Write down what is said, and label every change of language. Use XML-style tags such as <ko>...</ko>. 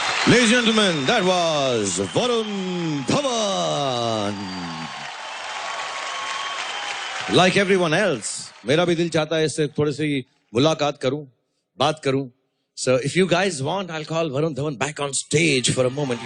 <en>Ladies and gentlemen, that was Varun Dhawan. Like everyone else,</en> <hi>मेरा भी दिल चाहता है इससे थोड़ी सी मुलाकात करूं, बात करूं.</hi> <en>So if you guys want, I'll call Varun Dhawan back on stage for a moment.</en>